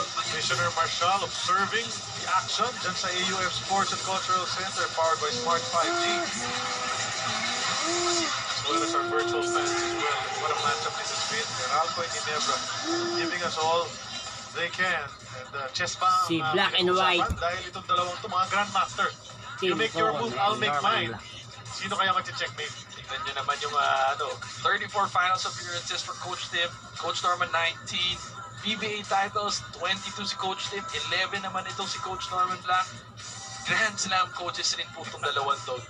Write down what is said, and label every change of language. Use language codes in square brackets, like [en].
[en] Commissioner Marshall observing the action [tl] dyan sa [en] AUF Sports and Cultural Center powered by Smart 5G. As well as our virtual fans as well. What a matchup this has been. Meralco and Ginebra giving us all they can. And chess pa [tl] Si Black and White. Dahil itong dalawang ito, mga grandmaster. [en] You make your move, I'll make mine. [tl] Sino kaya mag-checkmate? Tignan nyo naman yung [en] 34 finals appearances for Coach Tim. Coach Norman 19. PBA titles, 22 si Coach Tim. [tl] 11 naman itong si Coach Norman Black. Grand Slam coaches rin po itong dalawang to.